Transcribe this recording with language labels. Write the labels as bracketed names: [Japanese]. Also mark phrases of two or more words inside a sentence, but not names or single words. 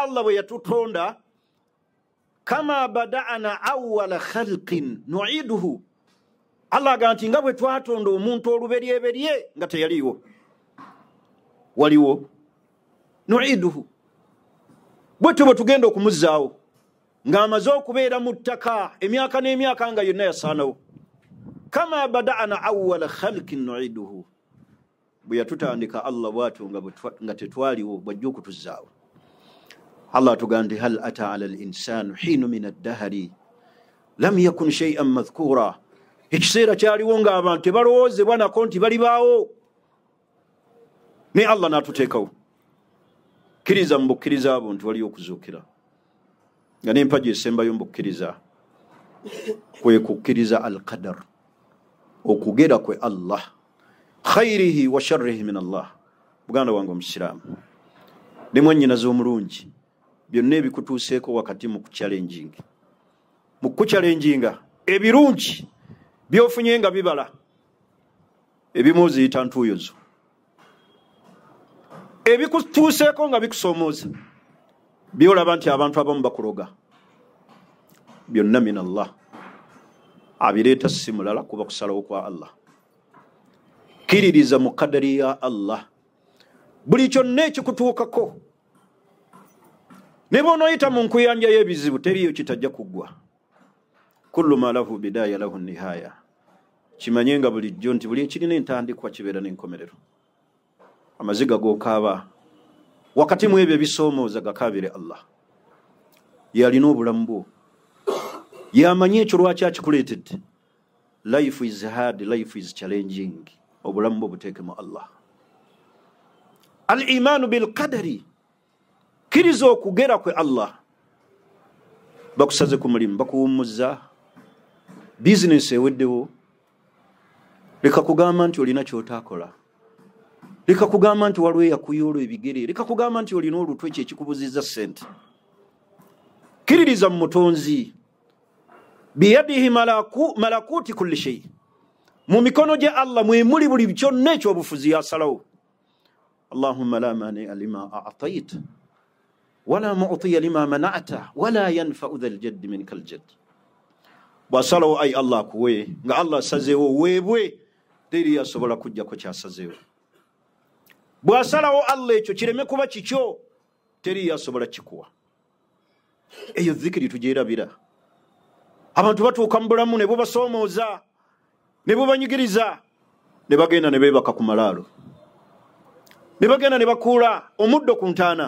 [Ganda] Allah bwe yatutonda [Arabic] كما بدأنا أول خلق نعيده [Ganda] Allah agamba nti nga bwe twatonda omuntu oluberyeberye nga teyaliwo waliwo nu'iduhu bwetyo bwe tugenda okumuzzaawo ng'amaze okubeera mu ttaka emyaka n'emyaka nga yonna yasaanawo [Arabic] كما بدأنا أول خلق نعيده [Ganda] bwe yatutandika Allah bwatu nga tetwaliwo bwajja okutuzaawo. Allah atugamba [Arabic] هل أتى على الإنسان حين من الدهر لم يكن شيئا مذكورا, [Ganda] ekiseera kyaliwo nga abantu tebalowoozebwa nako nti balibaawo, ne Allah n'atuteekawo. Kkiriza mu bukkiriza abo nti waliyo okuzuukira, nga n'empagi esembayo mu bukkiriza kwe kukkiriza al-qadar, okugera kwe Allah, [Arabic] خيره وشره من الله. [Ganda] Buganda wange omusiraamu ne mwannyinaze omulungi, byonna ebikutuuseeko wakati mu kuchallenging ebirungi byofunye nga bibala, ebimu ziyita ntuuyozo, ebikutuuseeko nga bikusoomooza, byolaba nti abantu abamu bakuloga, byonna [Arabic] من الله. [Ganda] Abireeta si mulala kuba kusalawo kwa Allah. Kiririza mu kadari ya Allah, buli kyonna ekikutuukako ne bw'onooyita mu nkuyanja y'ebizibu teriyo kitajja kuggwa. [Arabic] كل ما له بداية له نهاية, [Ganda] kimanye nga bulijjo nti buli ekirina entandikwa kibeera n'enkomerero. Amaziga g'okaaba wakati mu ebyo ebisoomooza gakaabire Allah, yalina obulamu bwo, yamanye ekyo lwaki akikuleetedde. [English] Life is hard, life is challenging, [Ganda] obulamu bwo buteekemu Allah. [Arabic] الإيمان بالقدر, [Ganda] kiriza okugera kwe Allah. Bakusaze ku mulimu, bakuwummuza, bizinesi eweddewo, leka kugamba nti olina ky'otaakola, leka kugamba nti waliwo eyakuyoola ebigere, leka kugamba nti olina olutwe ekyo ekikubuzizza ssente. Kiririza mu mutonzi, [Arabic] بيده ملكوت كل شيء, [Ganda] mu mikono gye Allah mwe muli buli kyonna ekyobufuzi yasalawo. [Arabic] اللهم لا مانع لما أعطيت ولا معطي لما منعت ولا ينفع ذا الجد منك الجد. [Ganda] Bwasalawo ay Allah kuwe nga Allah sazeewo weebwe, teri yasobola kujjako kyasazeewo. Bwasalawo Allah ekyo kireme kuba kikyo, teri yasobola kikuwa. Eyo dhikiri tujeerabira. Abantu batuuka mu bulamu ne bubasoomooza, ne bubanyigiriza, ne bagenda ne beebaka ku malaalo, ne bagenda ne bakuula omuddo ku ntaana.